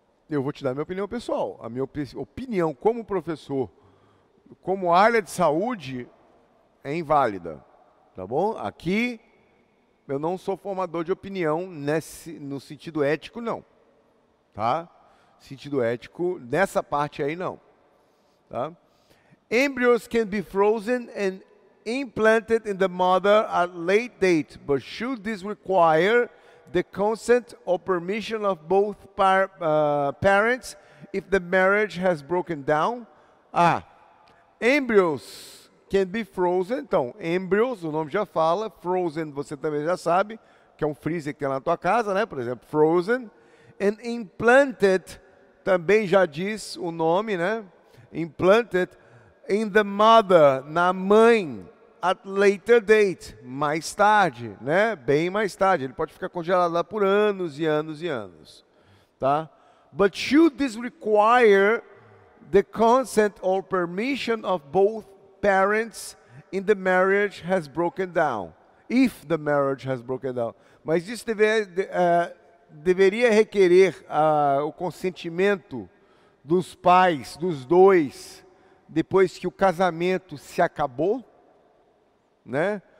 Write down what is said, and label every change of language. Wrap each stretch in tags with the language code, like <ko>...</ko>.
<pt>Eu vou te dar a minha opinião pessoal. A minha opinião como professor, como área de saúde, é inválida, tá bom? Aqui, eu não sou formador de opinião no sentido ético, não, tá? Sentido ético, nessa parte aí, não, tá?</pt> <en>Embryos can be frozen and implanted in the mother at late date, but should this require the consent or permission of both parents if the marriage has broken down? Embryos can be frozen.</en> <pt>Então, embryos, o nome já fala. Frozen, você também já sabe, que é um freezer que tem lá na tua casa, né? Por exemplo, frozen.</pt> <en>And implanted,</en> <pt>também já diz o nome, né?</pt> <en>Implanted in the mother,</en> <pt>na mãe,</pt> <en>at later date,</en> <pt>mais tarde, né? Bem mais tarde. Ele pode ficar congelado lá por anos e anos e anos, tá?</pt> <en>But should this require the consent or permission of both parents in the marriage has broken down? If the marriage has broken down.</en> <pt>Mas isso deveria requerer o consentimento dos pais, dos dois, depois que o casamento se acabou, né?</pt>